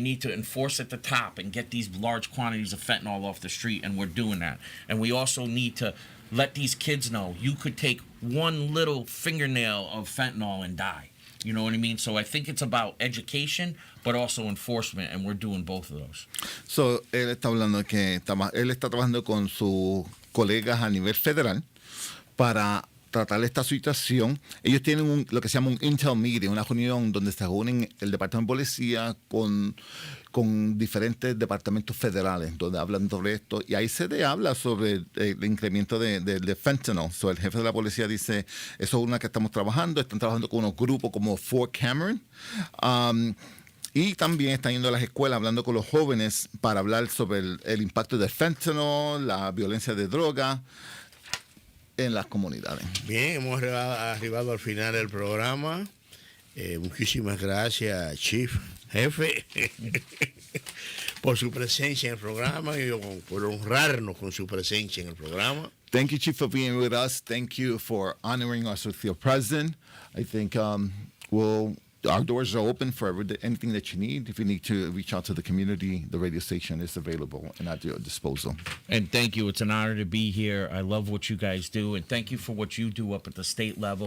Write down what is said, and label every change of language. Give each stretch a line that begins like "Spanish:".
English: We need to enforce at the top and get these large quantities of fentanyl off the street, and we're doing that. And we also need to let these kids know you could take one little fingernail of fentanyl and die. You know what I mean? So I think it's about education, but also enforcement, and we're doing both of those.
Spanish: So, él está hablando que él está trabajando con sus colegas a nivel federal para tratar esta situación. Ellos tienen lo que se llama un intel meeting, una reunión donde se reúnen el Departamento de Policía con diferentes departamentos federales, donde hablan sobre esto, y ahí se habla sobre el incremento de fentanyl. So, el jefe de la policía dice, eso es una que estamos trabajando, están trabajando con unos grupos como For Cameron, y también están yendo a las escuelas hablando con los jóvenes para hablar sobre el impacto del fentanyl, la violencia de droga en las comunidades. Bien, hemos arribado al final del programa. Muchísimas gracias, Chief, Jefe, por su presencia en el programa y por honrarnos con su presencia en el programa.
English: Thank you, Chief, for being with us. Thank you for honoring us with your presence. I think our doors are open for anything that you need. If you need to reach out to the community, the radio station is available and at your disposal. And thank you. It's an honor to be here. I love what you guys do, and thank you for what you do up at the state level.